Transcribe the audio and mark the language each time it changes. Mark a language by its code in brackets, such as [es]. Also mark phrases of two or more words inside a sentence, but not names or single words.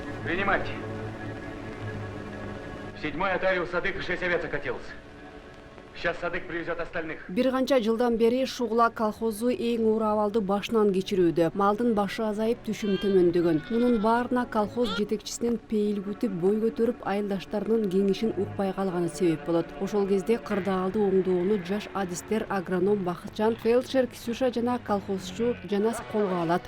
[ru] Принимайте. Седьмой отарил Садык, 6 овец окатился. Сейчас Садык привезет остальных. [ky] Бир канча жылдан бери Шугула колхозу эң оор абалды башынан кечирүүдө. Малдын башы азайып, түшүм төмөндөгөн. Мунун баарына колхоз жетекчисинин пейил күтүп, бой көтөрүп, айылдаштарынын кеңешин укпай калганы себеп болот. Ошол кезде кырдаалды оңдоону жаш адистер агроном Бакытжан, фельдшер Ксюша жана колхозчу Жанас колго алат.